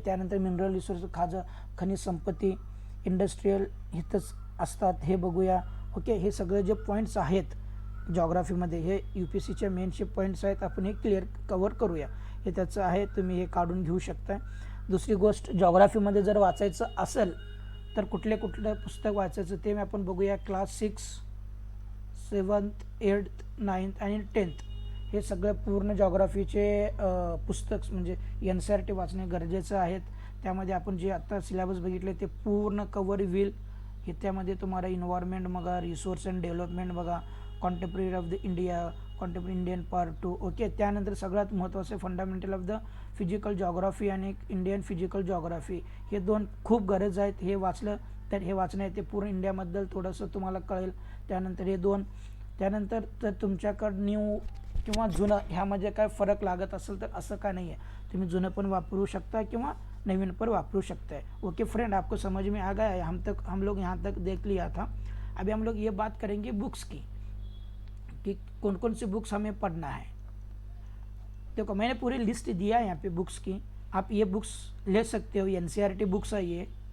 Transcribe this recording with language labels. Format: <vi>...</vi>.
<mr>त्यानंतर mineral resource, खनिज संपत्ती, इंडस्ट्रीयल हितच असतात, हे बघूया. ओके. हे सगळे जे पॉईंट्स आहेत जॉग्राफीमध्ये, हे UPSCचे मेनचे पॉईंट्स आहेत, आपण हे क्लिअर कवर करूया. हे त्याचं आहे, तुम्ही हे काढून घेऊ शकता. दुसरी गोष्ट, जॉग्राफीमध्ये जर वाचायचं असेल तर कुठले पुस्तक वाचायचं ते आपण बघूया. क्लास 6, 7th, 8th, 9th आणि 10th हे सगळं पूर्ण जॉग्राफीचे पुस्तक म्हणजे NCERT वाचणे गरजेचं आहेत. त्यामध्ये आपण जे आत्ता सिलेबस बघितले ते पूर्ण कवर होईल. हे त्यामध्ये तुम्हाला इन्व्हायरमेंट बघा, रिसोर्स अँड डेव्हलपमेंट बघा, contemporary of the contemporary Indian part 2. Okay. त्यानंतर सगळ्यात महत्त्वाचं fundamental of the physical geography आणि इंडियन फिजिकल जॉग्राफी, हे 2 खूप गरज आहेत. हे वाचलं तर हे वाचणं आहे ते पूर्ण इंडियाबद्दल थोडंसं तुम्हाला कळेल. त्यानंतर हे 2. त्यानंतर जर तुमच्याकडं न्यू किंवा जुनं ह्यामध्ये काय फरक लागत असेल तर असं काय नाही आहे, तुम्ही जुनं पण वापरू शकता किंवा नवीन पर वापरू</mr> <hi>सकते हैं. ओके फ्रेंड, आपको समझ में आ गया है? हम लोग यहाँ तक देख लिया था. अभी हम लोग ये बात करेंगे बुक्स की कि कौन कौन सी बुक्स हमें पढ़ना है. देखो मैंने पूरी लिस्ट दिया है यहाँ पे बुक्स की, आप ये बुक्स ले सकते हो. NCERT बुक्स है ये.</hi>